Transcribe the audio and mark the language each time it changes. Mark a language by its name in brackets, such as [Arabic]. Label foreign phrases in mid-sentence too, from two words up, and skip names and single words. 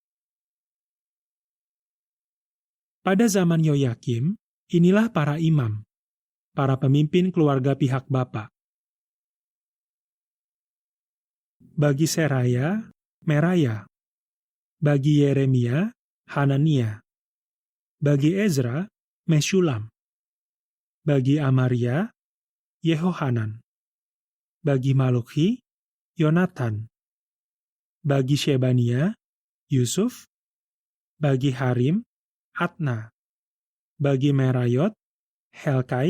[Indonesian] Pada zaman Yoyakim, inilah para imam, para pemimpin keluarga pihak bapa. Bagi Seraya, Meraya. Bagi Yeremia, Hanania. Bagi Ezra, Meshulam. Bagi Amaria, Yehohanan. Bagi Malukhi, Yonatan. Bagi Shebania, Yusuf. Bagi Harim, Atna. Bagi Merayot, Helkai.